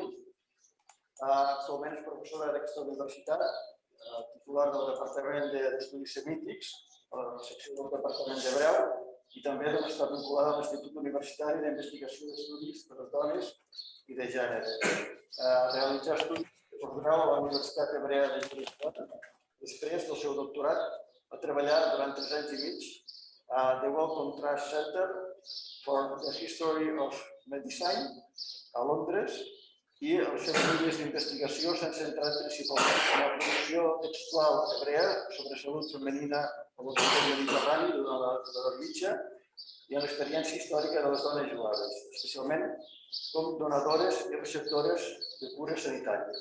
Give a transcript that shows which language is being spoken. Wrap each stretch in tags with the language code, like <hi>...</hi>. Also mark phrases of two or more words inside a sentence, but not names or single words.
<ca>Actualment és professora d'aquesta universitat, titular del Departament d'Estudis Semítics, a la secció del Departament d'Hebreu, i també està vinculada a l'Institut Universitari d'Investigació d'Estudis de les Dones i de Gènere. Realitzar estudis de postgrau a la Universitat Hebrea de Jerusalem. Després del seu doctorat va treballar durant 3 anys i mig a The Wellcome Trust Center for the History of Medicine a Londres, i els seus estudis d'investigació s'han centrat principalment en la producció textual hebrea sobre salut femenina a l'Occident mediterrani durant l'Edat Mitja i en l'experiència històrica de les dones jueves, especialment com donadores i receptores de cures sanitàries.</ca>